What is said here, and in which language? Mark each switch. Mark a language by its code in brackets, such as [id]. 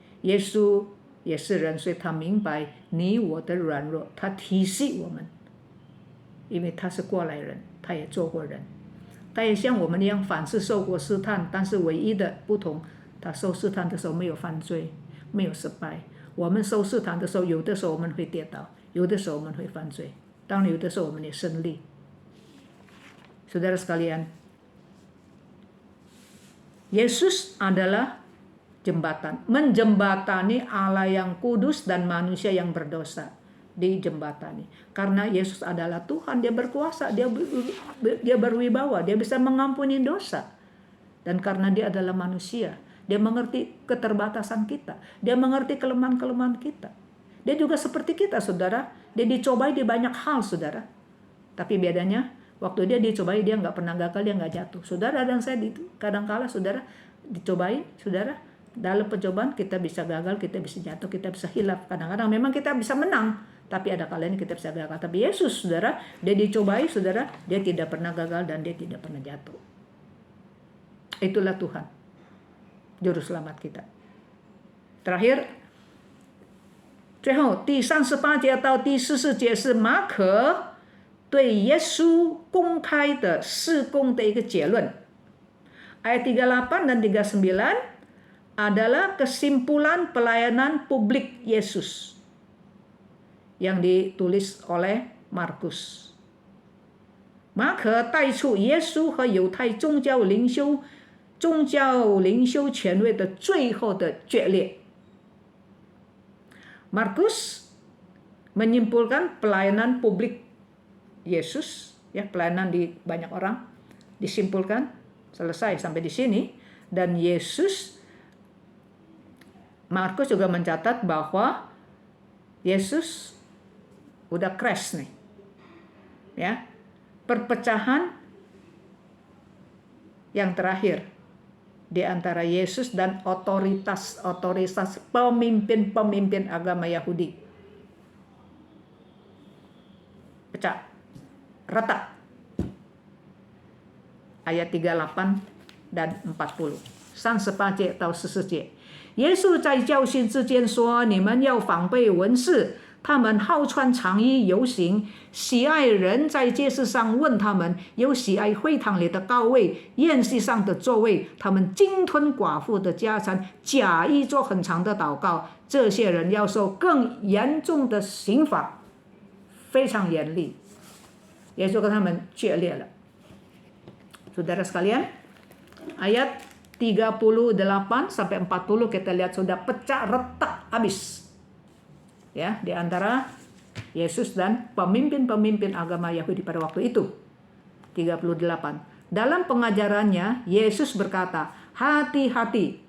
[zh] 耶稣也是人，所以他明白你我的软弱，他体恤我们，因为他是过来人，他也做过人，他也像我们一样反复受过试探，但是唯一的不同，他受试探的时候没有犯罪，没有失败。我们受试探的时候，有的时候我们会跌倒，有的时候我们会犯罪，当然有的时候我们也胜利。 [id] Saudara sekalian, Yesus adalah jembatan, menjembatani Allah yang kudus dan manusia yang berdosa, dijembatani. Karena Yesus adalah Tuhan, dia berkuasa, dia berwibawa, dia bisa mengampuni dosa. Dan karena dia adalah manusia, dia mengerti keterbatasan kita, dia mengerti kelemahan-kelemahan kita. Dia juga seperti kita, saudara, dia dicobai di banyak hal, saudara. Tapi bedanya, waktu dia dicobai, dia nggak pernah gagal, dia nggak jatuh. Saudara dan saya kadang-kala saudara dicobai, saudara, dalam pencobaan kita bisa gagal, kita bisa jatuh, kita bisa hilaf. Kadang-kadang memang kita bisa menang, tapi ada kalanya kita bisa gagal. Tapi Yesus, saudara, dia dicobai, saudara, dia tidak pernah gagal dan dia tidak pernah jatuh. Itulah Tuhan, Juru Selamat kita. Terakhir, [zh] 最后第38节到第44节是马可对耶稣公开的事工的一个结论。 [id] Ayat 38 dan 39 adalah kesimpulan pelayanan publik Yesus yang ditulis oleh Markus. [zh] 马可带出耶稣和犹太宗教领袖权威的最后的决裂。 [id] Markus menyimpulkan pelayanan publik Yesus, ya, pelayanan di banyak orang disimpulkan selesai sampai di sini. Dan Markus juga mencatat bahwa Yesus udah crash nih, ya, perpecahan yang terakhir di antara Yesus dan otoritas pemimpin agama Yahudi pecah, retak. Ayat 38 dan 40. [zh] 38节到44节，耶稣在教训之间说：“你们要防备文士，他们好穿长衣游行，喜爱人在街市上问他们，又喜爱会堂里的高位、宴席上的座位。他们鲸吞寡妇的家产，假意做很长的祷告。这些人要受更严重的刑罚，非常严厉。” 耶稣跟他们决裂了。 [id] Saudara sekalian, ayat 38 sampai 40 kita lihat sudah pecah, retak, habis. Ya, di antara Yesus dan pemimpin-pemimpin agama Yahudi pada waktu itu. 38. Dalam pengajarannya, Yesus berkata, hati-hati.